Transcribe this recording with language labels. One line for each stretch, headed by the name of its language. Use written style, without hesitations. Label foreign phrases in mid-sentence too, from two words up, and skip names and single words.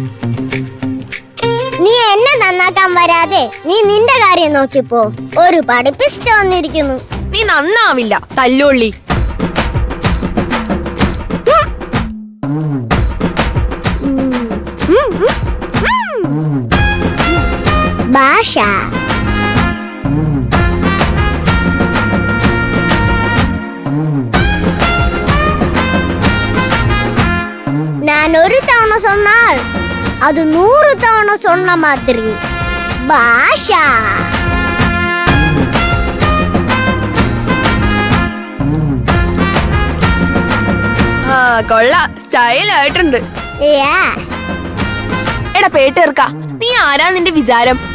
Malayalam: നീ എന്നെ നന്നാക്കാൻ വരാതെ നീ നിന്റെ കാര്യം നോക്കിപ്പോ. ഒരു പഠിപ്പിസ്റ്റ് വന്നിരിക്കുന്നു. നീ നന്നാവില്ല തല്ലുള്ളി.
Tamil: ഭാഷ நான் ஒரு தவணை சொன்னால் அது 100 தவணை சொன்ன மாதிரி.
Malayalam: ഭാഷ കൊള്ള സ്റ്റൈലായിട്ടുണ്ട്. എടാ പേട്ടേർക്ക, നീ ആരാ നിന്റെ വിചാരം?